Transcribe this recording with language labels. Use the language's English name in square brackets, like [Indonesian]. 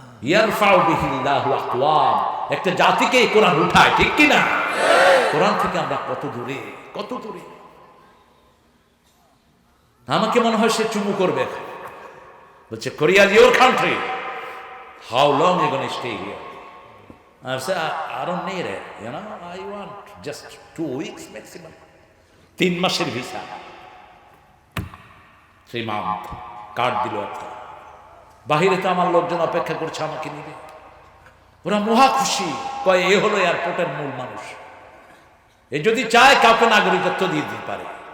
[Arabic] ইয়ারফাউ বিহিল্লাহু আকওয়াম। [Bangla] একটা জাতিকে কোরআন উঠায়, ঠিক কি না? কোরআন থেকে আমরা কত দূরে, কত দূরে। আমাকে মনে হয় সে চুমু করবে। [English] বলছে, Korea is your country, how long you gonna stay here? I said, I don't need it, you know, I want just 2 weeks maximum. [Bangla] 3 মাসের ভিসা, 3 month কার্ড দিল একটা। বাহিরে তো আমার লোকজন অপেক্ষা করছে আমাকে নিবে। ওরা মহা খুশি। কয় এ হলো এয়ারপোর্টের মূল মানুষ। এ যদি চায় কাউকে নাগরিকত্ব দিয়ে দিতে পারে।